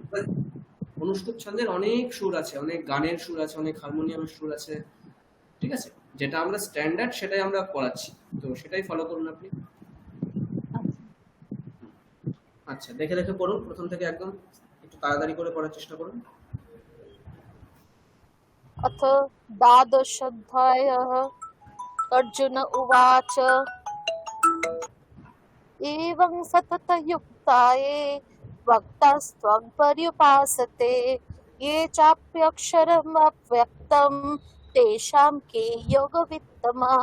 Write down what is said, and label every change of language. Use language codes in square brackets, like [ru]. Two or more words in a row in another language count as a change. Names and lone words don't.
[bn] অনুষ্ঠুপ ছন্দের অনেক সুর আছে, অনেক গানের সুর আছে, অনেক হারমোনিয়ামের সুর আছে, ঠিক আছে, যেটা আমরা স্ট্যান্ডার্ড সেটাই আমরা পড়াচ্ছি, তো সেটাই ফলো করুন আপনি। আচ্ছা, দেখে দেখে পড়ুন প্রথম থেকে একদম, একটু তাড়াতাড়ি করে পড়ার চেষ্টা করুন। [sa] अथ द्वादशोऽध्यायः। अर्जुन उवाच एवं सततयुक्ताये वक्तास्त्वं पर्युपासते ये चाप्यक्षरमव्यक्तं तेषां के योगवित्तमः।